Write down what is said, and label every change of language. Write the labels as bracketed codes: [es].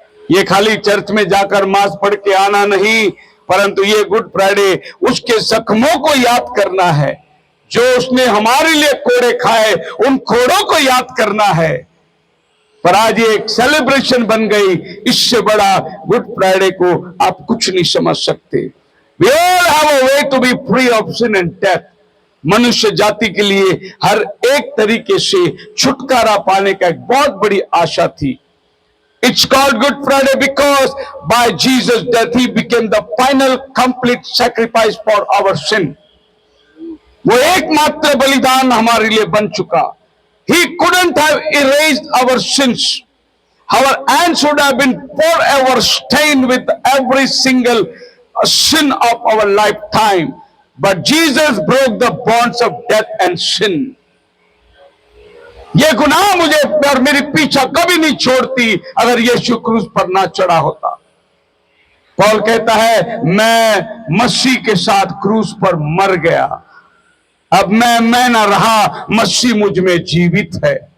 [hi] ये खाली चर्च में जाकर मास पढ़ के आना नहीं, परंतु ये गुड फ्राइडे उसके जख्मों को याद करना है, जो उसने हमारे लिए कोड़े खाए, उन कोड़ों को याद करना है। पर आज ये एक सेलिब्रेशन बन गई। इससे बड़ा गुड फ्राइडे को आप कुछ नहीं समझ सकते। [en] We all have a way to be free of sin and death. [hi] मनुष्य जाति के लिए हर एक तरीके से छुटकारा पाने का एक बहुत बड़ी आशा थी। [en] It's called Good Friday because by Jesus' death he became the final complete sacrifice for our sin. [hi] वो एकमात्र बलिदान हमारे लिए बन चुका। [en] He couldn't have erased our sins. Our hands would have been forever stained with every single sin of our lifetime. But Jesus broke the bonds of death and sin. [hi] ये गुनाह मुझे और मेरी पीछा कभी नहीं छोड़ती अगर यीशु क्रूस पर ना चढ़ा होता। पौल कहता है मैं मसीह के साथ क्रूस पर मर गया, अब मैं ना रहा, मसीह मुझ में जीवित है।